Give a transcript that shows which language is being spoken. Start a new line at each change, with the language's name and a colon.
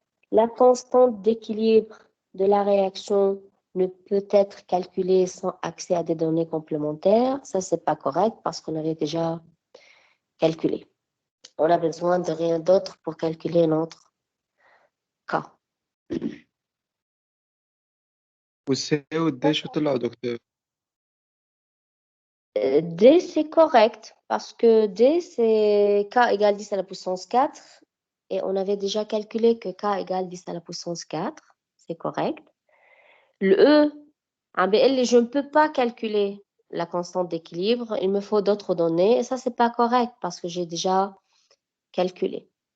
French: La constante d'équilibre de la réaction ne peut être calculée sans accès à des données complémentaires. Ça, c'est pas correct parce qu'on avait déjà calculé. On a besoin de rien d'autre pour calculer notre cas.
Arabic: والسي والدي شو طلعوا دكتور؟
French: D, c'est correct parce que D, c'est K égale 10 à la puissance 4 et on avait déjà calculé que K égale 10 à la puissance 4. C'est correct. Le E, je ne peux pas calculer la constante d'équilibre, il me faut d'autres données et ça, c'est pas correct parce que j'ai déjà calculé.